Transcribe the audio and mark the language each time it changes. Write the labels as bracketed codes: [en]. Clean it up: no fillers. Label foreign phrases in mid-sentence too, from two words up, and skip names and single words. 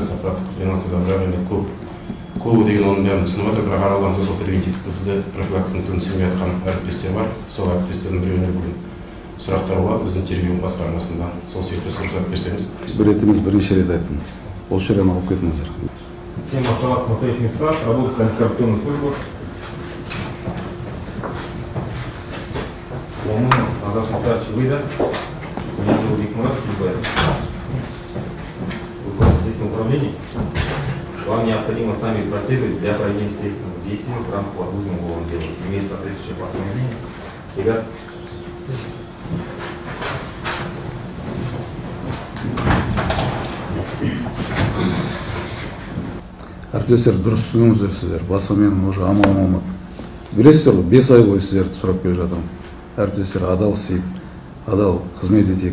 [kk] сапат [ru] финансовый проблема [kk] көп деген оның бәрін түсініп отыр, бірақ араларында сол превентивті профилактиканың түрін түсінбей жатқан әріптестер бар. Сол әріптестердің біреуіне бүгін сұрақтар болады біздің тергеу басқармасында. Сол себепті сұрақтар берсеңіз. Бір рет емес, бірнеше рет айттым. Осы жерден алып кетіңіздер. [ru] Всем оставаться на своих местах, работать в антикоррупционных службах. Назар Мухтарович выйдет. Меня зовут Викмурат Кизаев. Руководитель следственного управления. Вам необходимо с нами проследовать для проведения следственных действий в рамках возложенного уголовного дела. Имеет соответствующее постановление. Ребят, [kk] Әріптестер, дұрыс түсініңіздер сіздер. Басқа менің уже амалым болмады. Білесіздер ғой, 5 ай бойы сіздерді сұрап келе жатырмын. Әріптестер, адал істейік, адал қызмет етейік.